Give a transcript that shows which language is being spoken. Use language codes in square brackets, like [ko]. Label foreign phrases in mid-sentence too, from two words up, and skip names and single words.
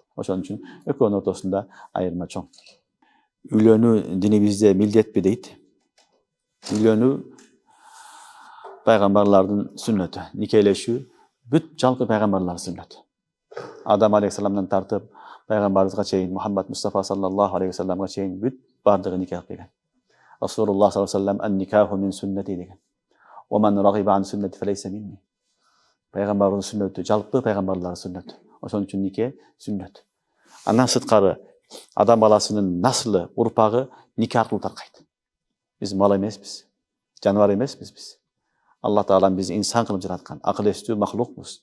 [ky] Ошон үчүн экөөнүн ортосунда айырма чоң. Үйлөнүү динибизде милдетпи дейт. Үйлөнүү пайгамбарлардын сүннөтү, никелешүү бүт жалпы пайгамбарлардын сүннөтү. Адам алейхиссаламдан тартып пайгамбарыбызга чейин, Мухаммад Мустафа [ar] صلى الله عليه وسلم [ky] чейин бүт бардыгы никах деген. [ar] رسول الله صلى الله عليه وسلم النكاح من سنتي деген. ومن رغب عن سنتي فليس مني. [ky] Пайгамбардын сүннөтү, жалпы пайгамбарлардын сүннөтү. Ошон үчүн нике сүннөт. Андан сырткары адам баласынын наслы, урпагы нике аркылуу таркайт. Биз мал эмеспиз, жаныбар эмеспиз биз. Алла Таалам бизди инсан кылып жараткан, акыл эстүү махлукпуз.